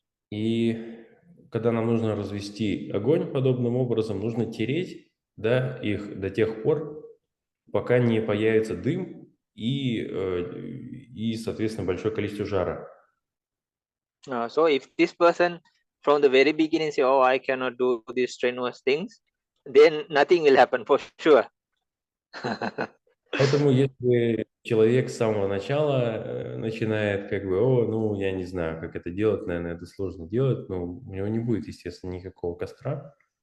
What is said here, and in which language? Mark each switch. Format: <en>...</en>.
<ru>И когда нам нужно развести огонь подобным образом, нужно тереть, да, их до тех пор, пока не появится дым и соответственно, большое количество жара.</ru> <en>So if this person from the very beginning say, oh, I cannot do these strenuous things, then nothing will happen for sure.</en> <ru>Поэтому если человек с самого начала начинает как бы, ну, я не знаю, как это делать, наверное, это сложно делать, но у него не будет, естественно, никакого костра.</ru>